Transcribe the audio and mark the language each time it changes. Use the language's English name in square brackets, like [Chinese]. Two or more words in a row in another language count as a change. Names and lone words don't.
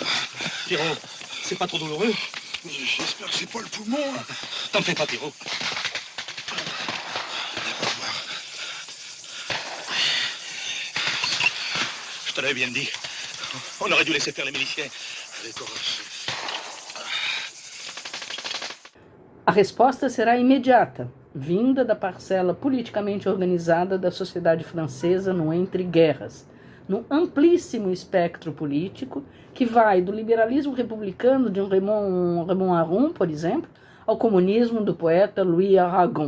[French] Pierrot, c'est pas trop douloureux? J'espère que c'est pas le poumon. T'en fais pas, Pierrot. Je Très bien dit. On aurait dû laisser faire les miliciens. Allez, courage. [Portuguese] A resposta será imediata, vinda da parcela politicamente organizada da sociedade francesa no entre-guerras, no amplíssimo espectro político que vai do liberalismo republicano de um Raymond Aron, por exemplo, ao comunismo do poeta Louis Aragon.